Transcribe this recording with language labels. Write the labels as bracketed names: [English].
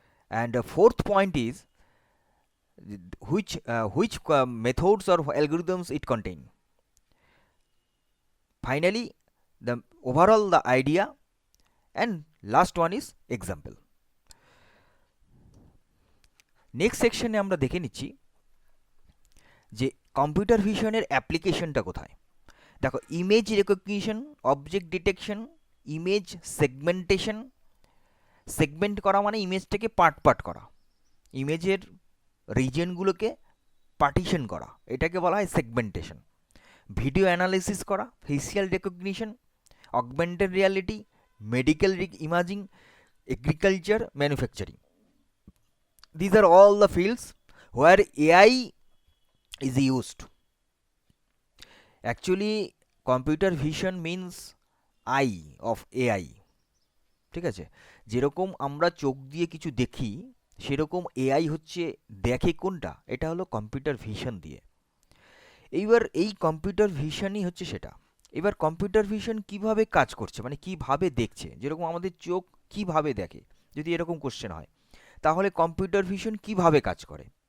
[English] And the fourth point is which methods or algorithms it contain. Finally, the overall the idea, and last one is example. [Bangla] Next সেকশনে আমরা দেখে নিচ্ছি যে computer ভিশনের অ্যাপ্লিকেশনটা কোথায়। দেখো, image recognition, object detection, image segmentation. Segment করা মানে ইমেজটাকে পার্ট পার্ট করা, ইমেজের রিজিয়নগুলোকে পার্টিশন করা, এটাকে বলা হয় সেগমেন্টেশন। ভিডিও অ্যানালিসিস করা, facial recognition, augmented reality, medical imaging, agriculture, manufacturing. [English] These are all the fields where AI is used. Actually, computer vision means eye of AI. [Bangla] ঠিক আছে, যেরকম আমরা চোখ দিয়ে কিছু দেখি, সেরকম এআই হচ্ছে দেখে কোনটা, এটা হলো কম্পিউটার ভিশন দিয়ে। এইবার এই কম্পিউটার ভিশনই হচ্ছে সেটা। এবার কম্পিউটার ভিশন কিভাবে কাজ করছে, মানে কিভাবে দেখছে, যেরকম আমাদের চোখ কিভাবে দেখে, যদি এরকম কোশ্চেন হয়, তাহলে কম্পিউটার ভিশন কিভাবে কাজ করে।